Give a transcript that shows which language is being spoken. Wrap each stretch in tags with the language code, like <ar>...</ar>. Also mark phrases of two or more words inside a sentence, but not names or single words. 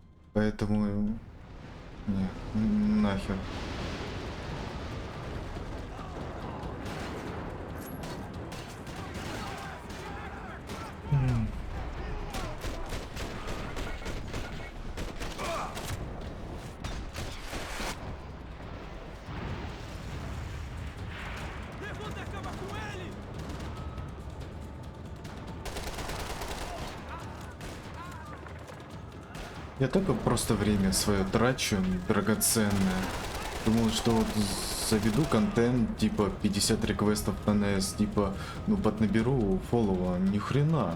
<ru>Поэтому... Не, нахер.</ru> <pt>Levanta a cama com ele!</pt> <ru>Я только просто время свое трачу, драгоценное. Думал, что вот заведу контент, типа 50 реквестов на NS, типа, ну поднаберу фоллова, ни хрена.</ru>